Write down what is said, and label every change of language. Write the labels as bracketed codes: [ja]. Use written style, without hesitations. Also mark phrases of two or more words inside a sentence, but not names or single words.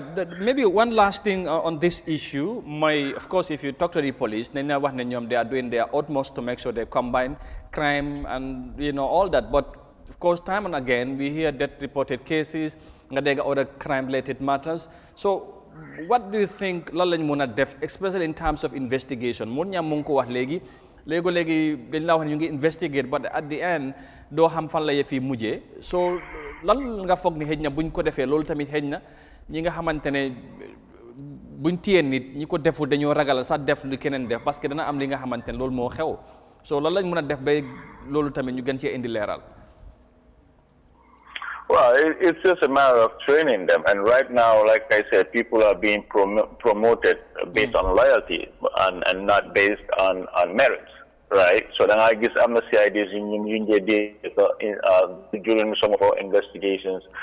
[en] Maybe one last thing on this issue. Of course, if you talk to the police, they are doing their utmost to make sure they combine crime and all that. But of course, time and again, we hear death reported cases, other crime-related matters. So, what do you think [wo] lañ mën a def, [en] especially in terms of investigation? [wo] Mun ñam mu ngi ko wax léegi dañ la wax ñu ngi investigate, but [en] at the end [wo] doo xam fan la yëf yi mujjee. So lan nga foog ni xëj na buñ ko defee loolu tamit xëj na ñi nga xamante ne buñ téye nit ñi ko defu dañoo ragal sax def lu keneen def [fr] parce que [wo] dana am li nga xamante ne loolu moo xew. So lan lañ mën a def ba loolu tamit ñu gën cee indi leeral. [en] Well, it's just a matter of training them. And right now, like I said, people are being promoted based on loyalty and not based on merits, right? So then I guess I'm the CIDs during some of our investigations.